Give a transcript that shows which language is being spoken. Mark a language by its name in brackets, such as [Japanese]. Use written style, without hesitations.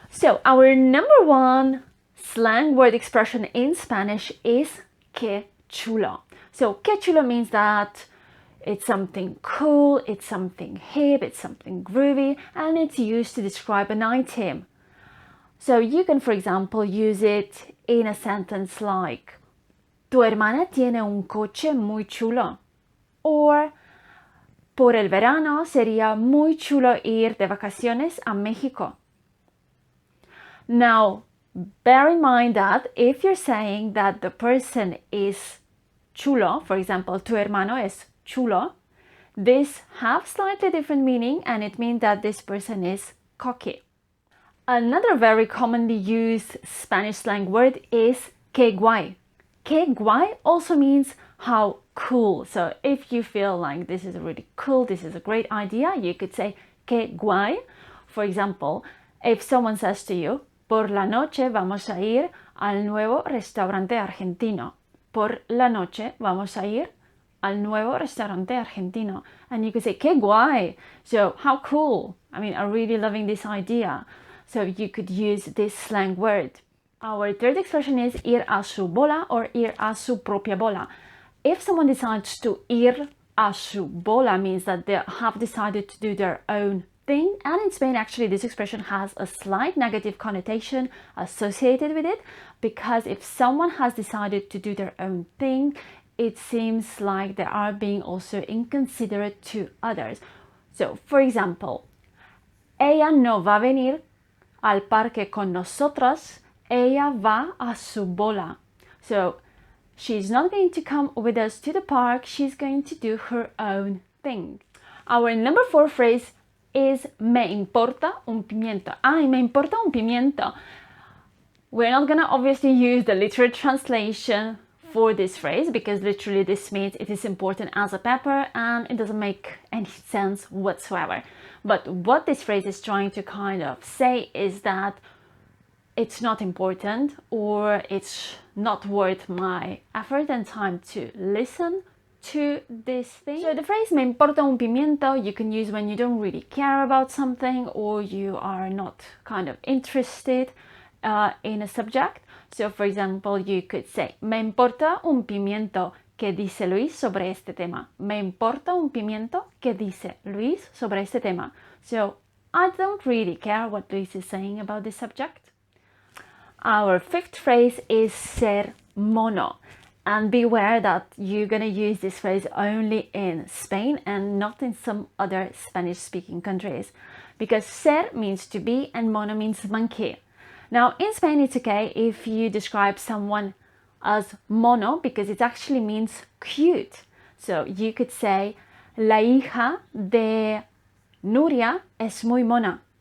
[English] So our number one slang word expression in Spanish is [Spanish] que chulo. [English] So [Spanish] que chulo [English] means that it's something cool, it's something hip, it's something groovy, and it's used to describe an item. So you can, for example, use it in a sentence like [Spanish] tu hermana tiene un coche muy chulo, or por el verano sería muy chulo ir de vacaciones a México. [English] Now, bear in mind that if you're saying that the person is chulo, for example, [Spanish] tu hermano es chulo, [English] this has slightly different meaning, and it means that this person is cocky. Another very commonly used Spanish slang word is [Spanish] que guay. Que guay [English] also means how cool. So if you feel like this is really cool, this is a great idea, you could say [Spanish] que guay. [English] For example, if someone says to you, [Spanish] por la noche vamos a ir al nuevo restaurante argentino. Por la noche vamos a ir al nuevo restaurante argentino. [English] And you could say, [Spanish] que guay. [English] So how cool. I mean, I'm really loving this idea. So you could use this slang word. Our third expression is [Spanish] ir a su bola [English] or [Spanish] ir a su propia bola. [English] If someone decides to [Spanish] ir a su bola, [English] means that they have decided to do their own thing, and in Spain actually this expression has a slight negative connotation associated with it, because if someone has decided to do their own thing, it seems like they are being also inconsiderate to others. So for example, [Spanish] ella no va a venir al parque con nosotros, ella va a su bola. [English] So she's not going to come with us to the park, she's going to do her own thing. Our number 4 phrase is [Spanish] me importa un pimiento. Ay, me importa un pimiento. [English] We're not gonna obviously use the literal translation for this phrase, because literally this means it is important as a pepper, and it doesn't make any sense whatsoever. But what this phrase is trying to kind of say is that it's not important, or it's not worth my effort and time to listen to this thing. So the phrase [Spanish] me importa un pimiento [English] you can use when you don't really care about something, or you are not kind of interested in a subject. So for example, you could say [Spanish] me importa un pimiento que dice Luis sobre este tema. Me importa un pimiento que dice Luis sobre este tema. [English] So I don't really care what Luis is saying about this subject. Our fifth phrase is [Spanish] ser mono. [English] And beware that you're going to use this phrase only in Spain and not in some other Spanish-speaking countries, because ser means to be and mono means monkey. Now in Spain it's okay if you describe someone as mono, because it actually means cute. So you could say [Spanish] la hija de Nuria es muy mona.